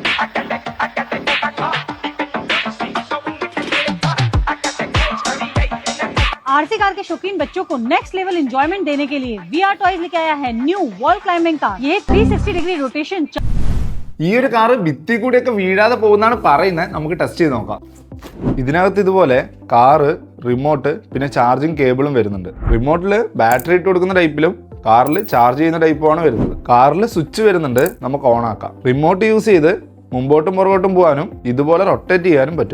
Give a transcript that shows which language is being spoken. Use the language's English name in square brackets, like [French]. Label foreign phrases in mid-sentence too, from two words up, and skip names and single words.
[Hindi] आरसी कार के शौकीन बच्चों को [English] next level enjoyment [Hindi] देने के लिए VR टॉयज लेके आया है [English] new wall climbing car. [Hindi] ये 360 [English] degree rotation. [Malayalam] ഈ ഒരു കാറ് ഭിത്തി കൂടിയൊക്കെ വീഴാതെ പോകുന്നതാണ് പറയുന്നത്. നമുക്ക് ടെസ്റ്റ് ചെയ്ത് നോക്കാം. ഇതിനകത്ത് ഇതുപോലെ കാറ്, റിമോട്ട്, പിന്നെ ചാർജിങ് കേബിളും വരുന്നുണ്ട്. റിമോട്ടിൽ ബാറ്ററി ഇട്ട് കൊടുക്കുന്ന ടൈപ്പിലും കാറിൽ ചാർജ് ചെയ്യുന്ന ടൈപ്പുമാണ് വരുന്നത്. കാറിൽ സ്വിച്ച് വരുന്നുണ്ട്, നമുക്ക് ഓൺ ആക്കാം. [English] remote use [Malayalam] ചെയ്ത് മുമ്പോട്ടും പുറകോട്ടും പോകാനും ഇതുപോലെ റൊട്ടേറ്റ് ചെയ്യാനും പറ്റും.